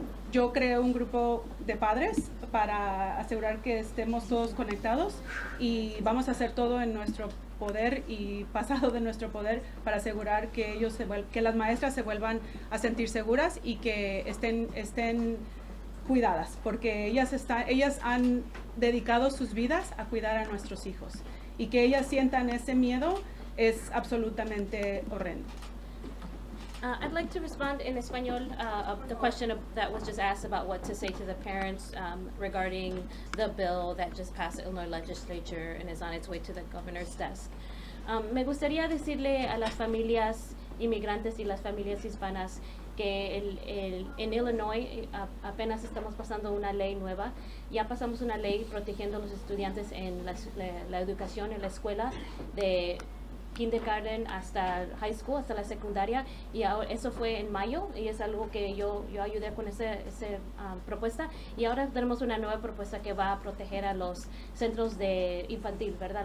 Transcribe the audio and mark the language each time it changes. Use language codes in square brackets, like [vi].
[es] Yo creo un grupo de padres para asegurar que estemos todos conectados y vamos a hacer todo en nuestro poder y pasado de nuestro poder para asegurar que que las maestras se vuelvan a sentir seguras y que estén cuidadas, porque ellas han dedicado sus vidas a cuidar a nuestros hijos y que ellas sientan ese miedo es absolutamente horrendo. [en] I'd like to respond in Espanol of the question that was just asked about what to say to the parents regarding the bill that just passed the Illinois legislature and is on its way to the governor's desk. [es] Me gustaría decirle a las familias inmigrantes y las familias hispanas que en Illinois apenas estamos pasando una ley nueva. Ya pasamos una ley protegiendo a los estudiantes en la educación en la escuela de kindergarten hasta high school, hasta la secundaria, y ahora, eso fue en mayo y es algo que yo ayudé con esa propuesta, y ahora tenemos una nueva propuesta que va a proteger a los centros de infantil, ¿verdad?